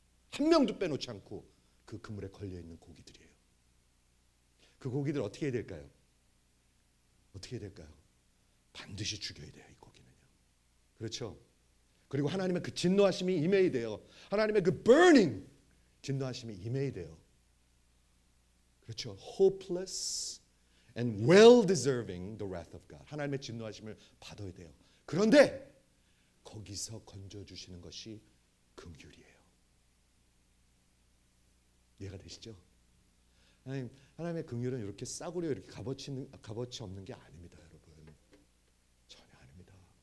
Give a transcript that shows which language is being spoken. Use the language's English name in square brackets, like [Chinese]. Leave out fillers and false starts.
[Korean] 한 명도 빼놓지 않고 그 그물에 걸려있는 고기들이에요. 그 고기들 어떻게 해야 될까요? 어떻게 해야 될까요? 반드시 죽여야 돼요. 이 고기는요. 그렇죠? 그리고 하나님의 그 진노하심이 임해야 돼요. 하나님의 그 burning 진노하심이 임해야 돼요. 그렇죠? [English] hopeless and well deserving the wrath of God. [Korean] 하나님의 진노하심을 받아야 돼요. 그런데 거기서 건져주시는 것이 긍휼이에요. 이해가 되시죠? 하나님의 긍휼은 이렇게 싸구려 이렇게 값어치 없는 게 아닙니다, 여러분. 전혀 아닙니다.